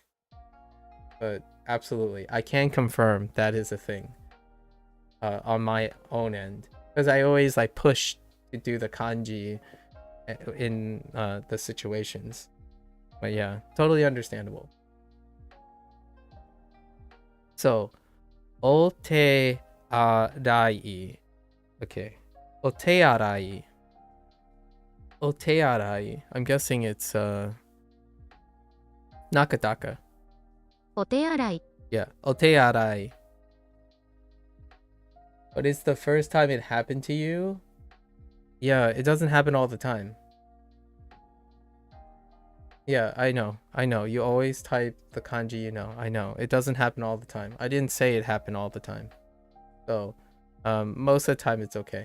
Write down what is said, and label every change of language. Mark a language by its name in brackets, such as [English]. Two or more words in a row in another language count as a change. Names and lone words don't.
[English] But absolutely, I can confirm that is a thing on my own end, because I always like push to do the kanji in the situations. But yeah, totally understandable. So, ote arai. Okay. Otearai. Otearai. I'm guessing it's Nakataka. [Japanese] お手洗い [English] Yeah, otearai. But it's the first time it happened to you? Yeah, it doesn't happen all the time. Yeah, I know. You always type the kanji, you know. I know. It doesn't happen all the time. I didn't say it happened all the time. So, most of the time it's okay.